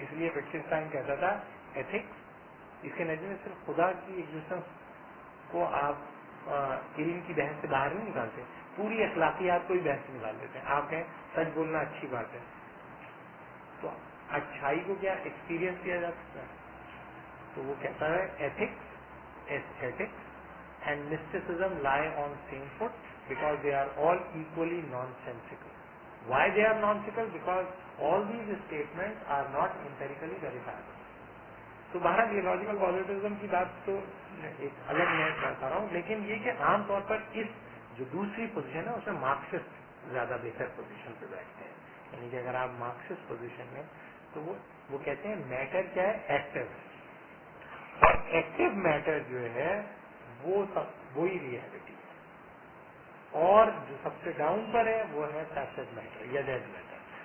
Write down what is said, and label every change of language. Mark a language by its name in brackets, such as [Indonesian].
[Hindi] इसलिए विटगेन्स्टाइन कहता था एथिक्स, इसके नजर में सिर्फ खुदा की एग्जिस्टेंस को आप इल्म की बहस से बाहर नहीं निकालते, पूरी अखलाकियात को ही बहस से निकाल देते हैं। आप कहें सच बोलना अच्छी बात है, तो अच्छाई को क्या एक्सपीरियंस किया जा सकता है? तो वो कहता है [English] Ethics, aesthetics and mysticism lie on same foot because they are all equally nonsensical. Why they are nonsensical? Because all these statements are not empirically verifiable. [Hindi] तो बहरहाल ये लॉजिकल पॉजिटिविज्म की बात तो एक अलग मैं बता रहा हूँ, लेकिन ये कि आमतौर पर इस जो दूसरी पोजीशन है उसमें मार्क्सिस्ट ज्यादा बेहतर पोजीशन पे बैठते हैं। यानी कि अगर आप मार्क्सिस्ट पोजीशन में, तो वो कहते हैं मैटर क्या है? एक्टिव, और एक्टिव मैटर जो है वही रियलिटी है, और जो सबसे डाउन पर है वो है पैसिव मैटर या डेड मैटर।